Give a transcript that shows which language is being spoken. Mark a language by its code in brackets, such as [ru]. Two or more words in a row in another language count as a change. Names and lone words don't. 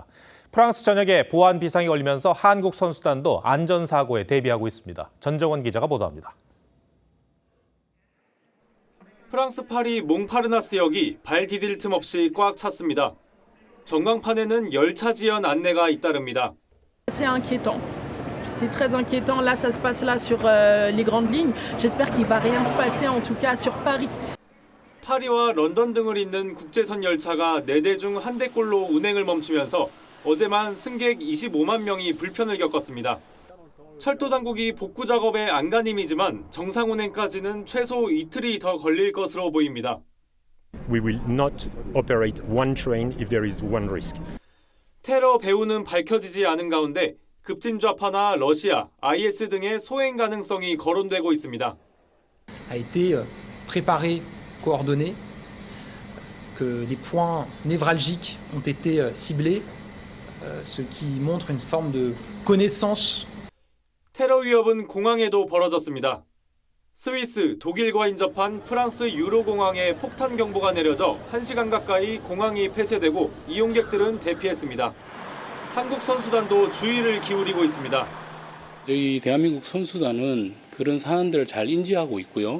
[ko] 프랑스 전역에 보안 비상이 걸리면서 한국 선수단도 안전사고에 대비하고 있습니다. 전정원 기자가 보도합니다. 프랑스 파리 몽파르나스역이 발 디딜 틈 없이 꽉 찼습니다. 전광판에는 열차 지연 안내가 잇따릅니다. [fr] C'est inquiétant. C'est très inquiétant. Là, ça se passe là sur les grandes lignes. J'espère qu'il va rien se passer, en tout cas sur Paris. [ko] 파리와 런던 등을 잇는 국제선 열차가 4대 중 1대꼴로 운행을 멈추면서 어제만 승객 25만 명이 불편을 겪었습니다. 철도 당국이 복구 작업에 안간힘이지만 정상 운행까지는 최소 이틀이 더 걸릴 것으로 보입니다. [en] We will not operate one train if there is one risk. [ko] 테러 배후는 밝혀지지 않은 가운데 급진 좌파나 러시아, IS 등의 소행 가능성이 거론되고 있습니다. [fr] a été préparé, coordonné, que des points névralgiques ont été ciblés, ce qui montre une forme de connaissance. [ko] 테러 위협은 공항에도 벌어졌습니다. 스위스, 독일과 인접한 프랑스 유로공항에 폭탄 경보가 내려져 1시간 가까이 공항이 폐쇄되고 이용객들은 대피했습니다. 한국 선수단도 주의를 기울이고 있습니다. 저희 대한민국 선수단은 그런 사안들을 잘 인지하고 있고요.